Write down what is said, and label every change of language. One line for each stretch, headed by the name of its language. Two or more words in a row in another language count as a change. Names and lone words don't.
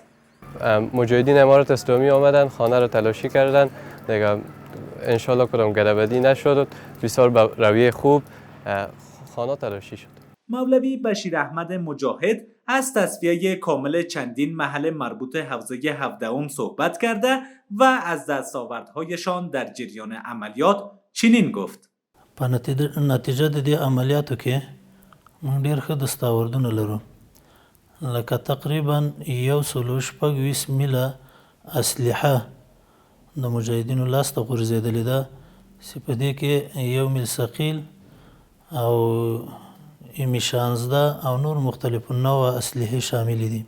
Persian: مجاهدین امارات اسلامی آمدن، خانه را تلاشی کردن، دیگه انشالله کدام گدبدی نشد، بسیار به رویه خوب خانه تلاشی شد. مولوی بشیر احمد مجاهد از تصفیه کامل چندین محل مربوط حوزه 17 صحبت کرده و از دستاوردهایشان در جریان عملیات چنین گفت:
Pashto: په نتیجه د دې عملیاتو کې موږ ډېر ښه دستاوردونه لرو، لکه تقریبا 126 میله اسلحه د مجاهدینو لاسته غورځېدلې ده، چې په دې کې 1 میل ثقیل او M16 او نور مختلف نوع اسلحه شامل دي.